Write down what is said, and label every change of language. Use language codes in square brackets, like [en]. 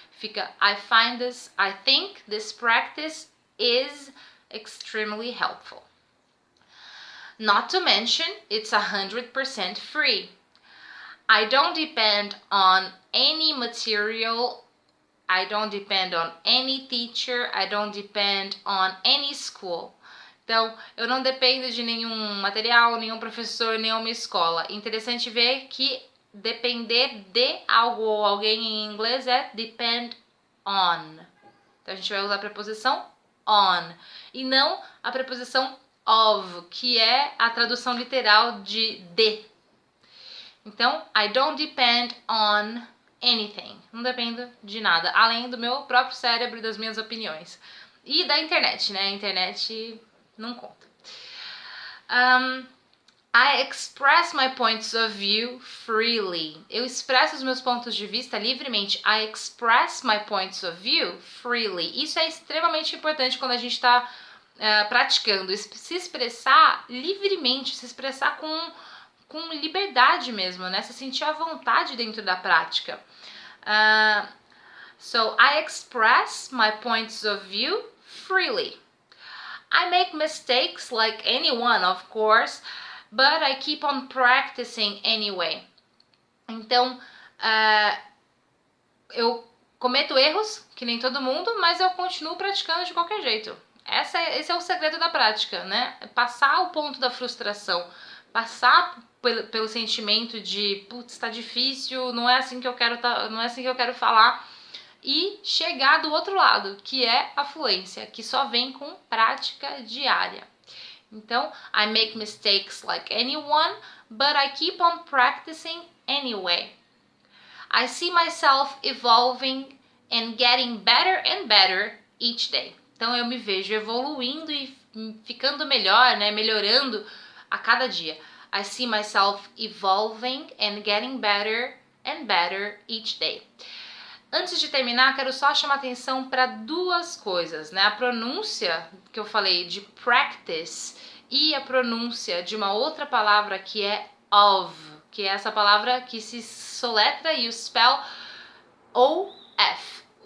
[en] Fica I think this practice is extremely helpful. Not to mention, it's 100% free. I don't depend on any material. I don't depend on any teacher. I don't depend on any school. [pt] Então, eu não dependo de nenhum material, nenhum professor, nenhuma escola. Interessante ver que depender de algo ou alguém em inglês é depend on. Então, a gente vai usar a preposição on e não a preposição of, que é a tradução literal de. [en] Então, I don't depend on anything. [pt] Não dependo de nada, além do meu próprio cérebro e das minhas opiniões. E da internet, né? A internet não conta. I express my points of view freely. Eu expresso os meus pontos de vista livremente. I express my points of view freely. Isso é extremamente importante quando a gente está praticando. Se expressar livremente, se expressar com liberdade mesmo, né? Se sentir à vontade dentro da prática. [en] So, I express my points of view freely. I make mistakes like anyone, of course, but I keep on practicing anyway. [pt] Então, eu cometo erros, que nem todo mundo, mas eu continuo praticando de qualquer jeito. Esse é o segredo da prática, né? Passar o ponto da frustração, passar pelo sentimento de, putz, tá difícil, não é assim que eu quero falar, e chegar do outro lado, que é a fluência, que só vem com prática diária. [en] Então, I make mistakes like anyone, but I keep on practicing anyway. I see myself evolving and getting better and better each day. [pt] Então, eu me vejo evoluindo e ficando melhor, né? Melhorando a cada dia. [en] I see myself evolving and getting better and better each day. [pt] Antes de terminar, quero só chamar atenção para duas coisas, né? A pronúncia que eu falei de practice e a pronúncia de uma outra palavra que é of, que é essa palavra que se soletra e o spell O-F.